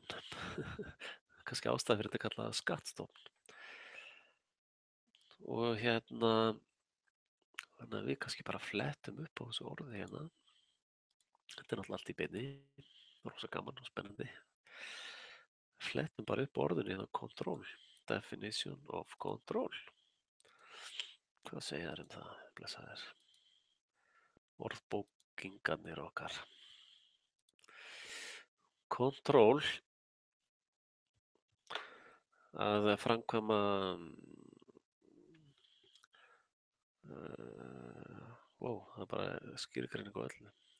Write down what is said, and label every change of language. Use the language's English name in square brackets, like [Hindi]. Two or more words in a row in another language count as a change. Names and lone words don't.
[Icelandic] Kannski ástæða fyrir þetta að kalla það skattstofn. Og þannig að við kannski bara flettum upp á þessu orði hérna. Þetta er náttúrulega allt í beinni, rosa gaman og spennandi. Flettum bara upp orðinu hérna control, [English] definition of control. [Icelandic] Hvað segja þær það, blessaðir? Orðbókingarnir okkar. Control, að framkvæma það er bara skýrgreining á öllu.